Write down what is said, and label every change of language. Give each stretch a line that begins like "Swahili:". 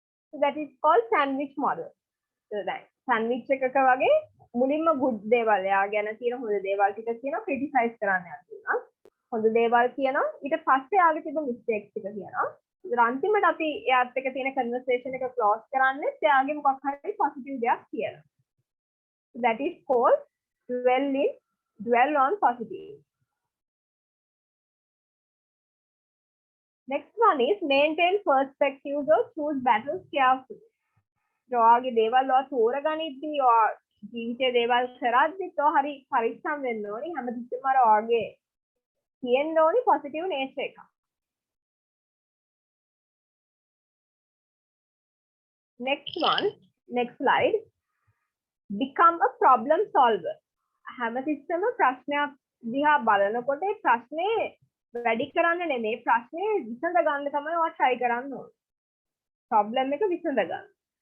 English: so that is called sandwich model so that
Sinhala: sandwich එකක වගේ මුලින්ම good දේවල් එයා ගැන තියෙන හොඳ දේවල් ටික කියනවා criticize කරන්න යනවා හොඳ දේවල් කියනවා ඊට පස්සේ යාගේ තිබෙන mistakes ටික කියනවා අන්තිමට අපි එයාත් එක්ක තියෙන conversation එක close කරන්නේ එයාගේ මොකක් හරි positive දෙයක් කියලා.
English: So that is called dwell on positive. Next one is maintain perspectives or choose battles carefully.
Sinhala: ඔයාගේ දේවල් ඔයා තෝරගනිද්දී ඔයා ජීවිතේ දේවල් කරද්දී ඔයා හරි පරිස්සම් වෙන්න ඕනි හැමතිස්සෙම අර ඔයාගේ තියෙන්න ඕනි positive nature එක.
English: Next one, next slide. Become a problem solver.
Sinhala: හැමතිස්සෙම ප්‍රශ්නයක් දිහා බලනකොට ඒ ප්‍රශ්නේ වැඩි කරන්න නෙමෙයි ප්‍රශ්නේ විසඳ ගන්න තමයි ඔයා try කරන්න ඕනේ. problem එක විසඳ ගන්න.